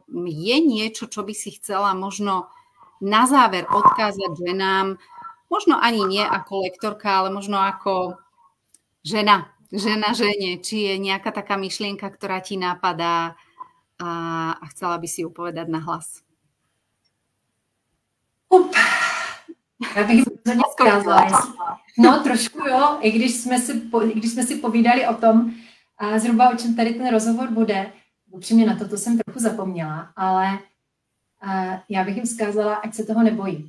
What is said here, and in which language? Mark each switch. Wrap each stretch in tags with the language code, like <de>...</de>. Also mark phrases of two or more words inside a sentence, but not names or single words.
<sk>Je niečo, čo by si chcela možno na záver odkázať ženám, možno ani nie ako lektorka, ale možno ako žena žene, či je nejaká taká myšlienka, ktorá ti napadá a chcela by si ju povedať na hlas?</sk> <cs>Já bych rozhodně zkázala. No trošku jo, i když jsme si povídali o tom, zhruba o čem tady ten rozhovor bude. Upřímně na to jsem trochu zapomněla, ale já bych jim vzkázala, ať se toho nebojí.</cs>